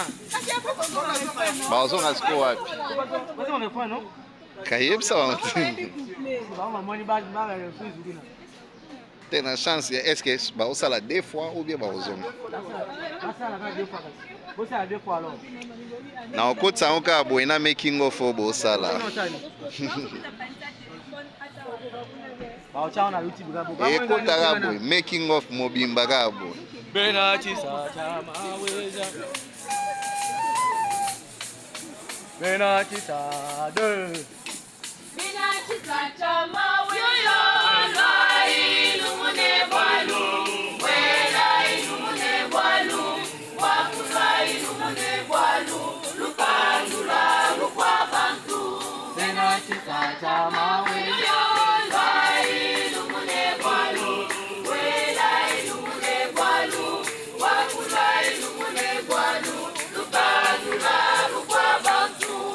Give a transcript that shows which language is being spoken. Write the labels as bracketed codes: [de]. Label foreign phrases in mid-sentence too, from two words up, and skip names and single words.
[ln] bazonga siko wapi kayebisa bantu tena chance ya [fr] est-ce que [ln] baosala [fr] deux fois ou bien [ln] baozonga na okotisa yango kaka boye na [en] making of [ln] oyo bosala ekotaka boye [en] making of [ln] mobimba kaka boye [lua] Bena chisata maweza Bena chisade Bena chisata maweza ilumune bwalu Wela ilumune bwalu Wakula ilumune bwalu Lukandula lukwa bantu Bena chisata maweza ilumune bwalu Wela ilumune bwalu Wakula ilumune bwalu Lukandula lukwa bantu